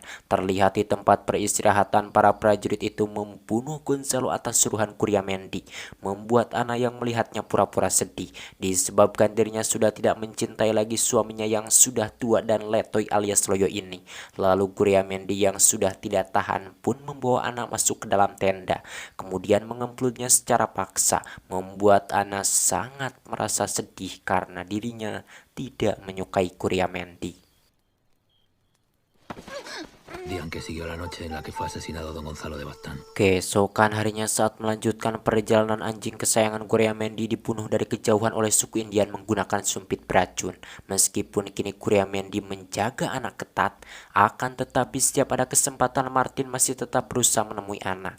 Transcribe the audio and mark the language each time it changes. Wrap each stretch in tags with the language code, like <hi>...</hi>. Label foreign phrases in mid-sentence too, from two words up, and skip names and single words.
<id>Terlihat di tempat peristirahatan, para prajurit itu membunuh Gonzalo atas suruhan Curiamendi, membuat Ana yang melihatnya pura-pura sedih disebabkan dirinya sudah tidak mencintai lagi suaminya yang sudah tua dan letoy alias loyo ini. Lalu Curiamendi yang sudah tidak tahan pun membawa Ana masuk ke dalam tenda, kemudian mengemplutnya secara paksa, membuat Ana sangat merasa sedih karena dirinya tidak menyukai Curiamendi.</id> <es>Digan que siguió la noche en la que fue asesinado don Gonzalo de Baztán.</es> <id>Keesokan harinya saat melanjutkan perjalanan, anjing kesayangan Curiamendi dibunuh dari kejauhan oleh suku Indian menggunakan sumpit beracun. Meskipun kini Curiamendi menjaga Ana ketat, akan tetapi setiap ada kesempatan Martin masih tetap berusaha menemui Ana.</id>